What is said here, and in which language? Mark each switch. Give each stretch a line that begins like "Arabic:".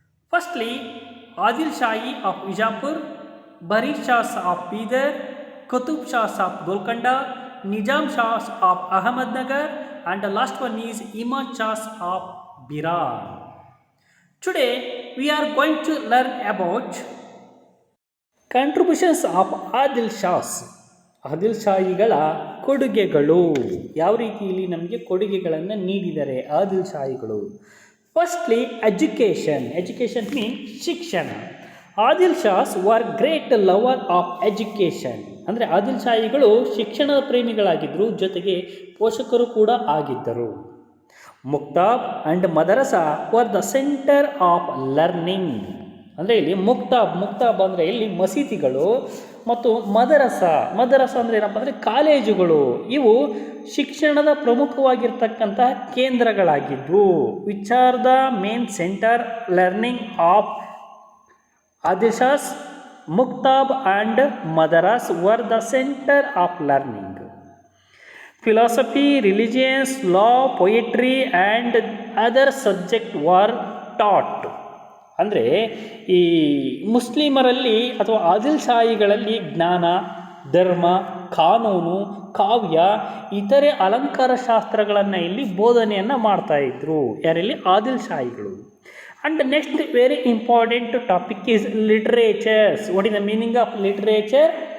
English: Firstly, Adil Shahi of Bijapur, Bari Shahs of Bidar, Qutub Shahs of Golconda, Nizam Shahs of Ahmednagar, and the last one is Imam Shahs of Birar. Today we are going to learn about contributions of Adil Shahs.
Kannada: Adil ಶಾಹಿಗಳ ಕೊಡುಗೆಗಳು ಯಾವ ರೀತಿಯಲ್ಲಿ ನಮಗೆ ಕೊಡುಗೆಗಳನ್ನು ನೀಡಿದ್ದಾರೆ Adil ಶಾಹಿಗಳು.
English: Firstly education mean ಶಿಕ್ಷಣ. Adil Shahs were great lover of education.
Kannada: ಅಂದರೆ ಆದಿಲ್ ಶಾಹಿಗಳು ಶಿಕ್ಷಣದ ಪ್ರೇಮಿಗಳಾಗಿದ್ದರು, ಜೊತೆಗೆ ಪೋಷಕರು ಕೂಡ ಆಗಿದ್ದರು.
English: Maktab and madrasa were the centre of learning.
Kannada: ಅಂದರೆ ಇಲ್ಲಿ ಮುಕ್ತಾಬ್ ಅಂದರೆ ಇಲ್ಲಿ ಮಸೀದಿಗಳು ಮತ್ತು ಮದರಸ ಅಂದರೆ ಏನಪ್ಪ ಅಂದರೆ ಕಾಲೇಜುಗಳು, ಇವು ಶಿಕ್ಷಣದ ಪ್ರಮುಖವಾಗಿರ್ತಕ್ಕಂತಹ ಕೇಂದ್ರಗಳಾಗಿದ್ವು.
English: Which are the main centre learning of Adil Shahs. Maktab and madrasa were the centre of learning. Philosophy, religions, law, poetry and other subject were taught.
Kannada: ಅಂದರೆ ಈ ಮುಸ್ಲಿಮರಲ್ಲಿ ಅಥವಾ ಆದಿಲ್ ಶಾಹಿಗಳಲ್ಲಿ ಜ್ಞಾನ, ಧರ್ಮ, ಕಾನೂನು, ಕಾವ್ಯ, ಇತರೆ ಅಲಂಕಾರ ಶಾಸ್ತ್ರಗಳನ್ನು ಇಲ್ಲಿ ಬೋಧನೆಯನ್ನು ಮಾಡ್ತಾಯಿದ್ರು. ಯಾರಲ್ಲಿ? Adil ಶಾಹಿಗಳು.
English: And the next very important topic is literatures. What is the meaning of literature?